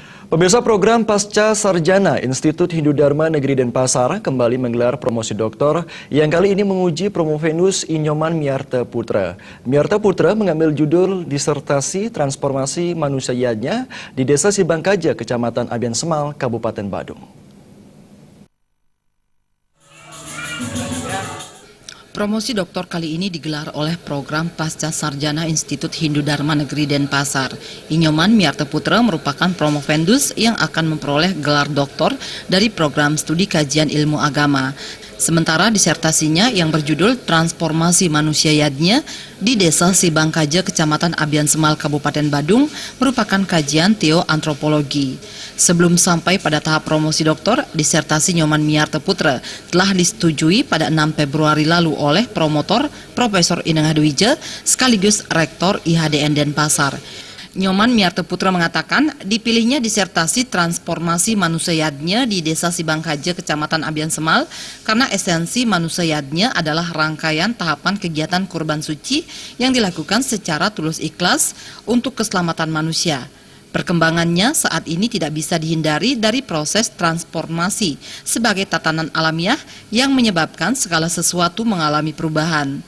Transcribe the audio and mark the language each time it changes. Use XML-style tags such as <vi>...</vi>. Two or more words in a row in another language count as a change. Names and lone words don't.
<id>Pemirsa, program Pasca Sarjana Institut Hindu Dharma Negeri Denpasar kembali menggelar promosi doktor yang kali ini menguji Promovenus Inyoman Miarta Putra. Miarta Putra mengambil judul disertasi transformasi manusianya di Desa Sibangkaja, Kecamatan Abian Semal, Kabupaten Badung. Promosi doktor kali ini digelar oleh program Pasca Sarjana Institut Hindu Dharma Negeri Denpasar. Inyoman Miarta Putra merupakan promovendus yang akan memperoleh gelar doktor dari program studi kajian ilmu agama. Sementara disertasinya yang berjudul Transformasi Manusia Yadnya di Desa Sibangkaja, Kecamatan Abian Semal, Kabupaten Badung merupakan kajian teoantropologi. Sebelum sampai pada tahap promosi doktor, disertasi Inyoman Miarta Putra telah disetujui pada 6 Februari lalu oleh promotor Profesor Inengah Dwija sekaligus Rektor IHDN Denpasar. Inyoman Miarta Putra mengatakan dipilihnya disertasi transformasi manusia yadnya di Desa Sibangkaja, Kecamatan Abian Semal karena esensi manusia yadnya adalah rangkaian tahapan kegiatan kurban suci yang dilakukan secara tulus ikhlas untuk keselamatan manusia. Perkembangannya saat ini tidak bisa dihindari dari proses transformasi sebagai tatanan alamiah yang menyebabkan segala sesuatu mengalami perubahan.</id>